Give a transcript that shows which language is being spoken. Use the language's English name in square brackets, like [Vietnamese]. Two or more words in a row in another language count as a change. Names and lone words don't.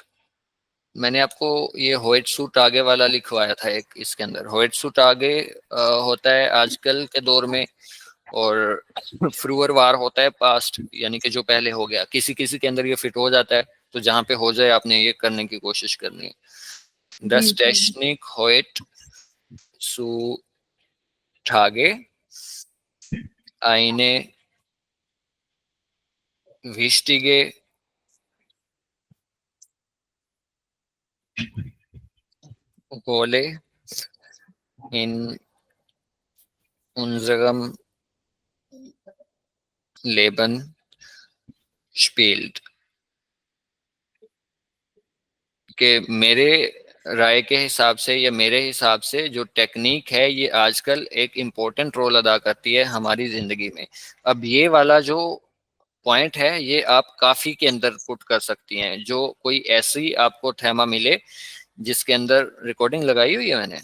[Hindi] मैंने आपको ये [German] heutzutage [Hindi] वाला लिखवाया था एक, इसके अंदर होइट सूट आगे होता है आजकल के दौर में, और [German] früher war [Hindi] होता है पास्ट, यानी कि जो पहले हो गया, किसी किसी के अंदर ये फिट हो जाता है, तो जहां पे हो जाए आपने ये करने की कोशिश करनी है। जी [German] dass Technik heutzutage eine wichtige Rolle in unserem Leben spielt। [Hindi] कि मेरे राय के हिसाब से या मेरे हिसाब से जो टेक्निक है ये आजकल एक [English] important role [Hindi] अदा करती है हमारी जिंदगी में। अब ये वाला जो पॉइंट है ये आप काफी के अंदर पुट कर सकती हैं, जो कोई ऐसी आपको थेमा मिले जिसके अंदर रिकॉर्डिंग लगाई हुई है मैंने,